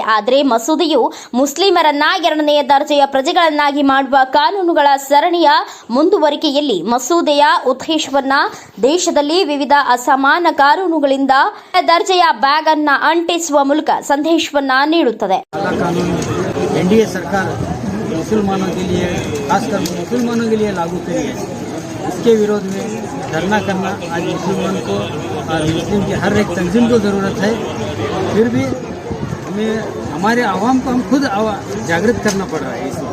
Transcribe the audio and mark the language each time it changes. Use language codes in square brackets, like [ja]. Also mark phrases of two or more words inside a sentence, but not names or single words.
[kn] ಆದರೆ ಮಸೂದೆಯು ಮುಸ್ಲಿಮರನ್ನ ಎರಡನೆಯ ದರ್ಜೆಯ ಪ್ರಜೆಗಳನ್ನಾಗಿ ಮಾಡುವ ಕಾನೂನುಗಳ ಸರಣಿಯ ಮುಂದುವರಿಕೆಯಲ್ಲಿ ಮಸೂದೆಯ ಉದ್ದೇಶವನ್ನ ದೇಶದಲ್ಲಿ ವಿವಿಧ ಅಸಮಾನ ಕಾನೂನುಗಳಿಂದ ದರ್ಜೆಯ ಬ್ಯಾಗ್ ಅನ್ನ ಅಂಟಿಸುವ ಮೂಲಕ ಸಂದೇಶವನ್ನ ನೀಡುತ್ತದೆ. [hi] एनडीए सरकार मुसलमानों के लिए, खासकर मुसलमानों के लिए लागू करी है. इसके विरोध में धरना करना आज मुसलमान को और मुस्लिम की हर एक तंजीम को ज़रूरत है. फिर भी हमें हमारे आवाम को हम खुद जागृत करना पड़ रहा है इसमें.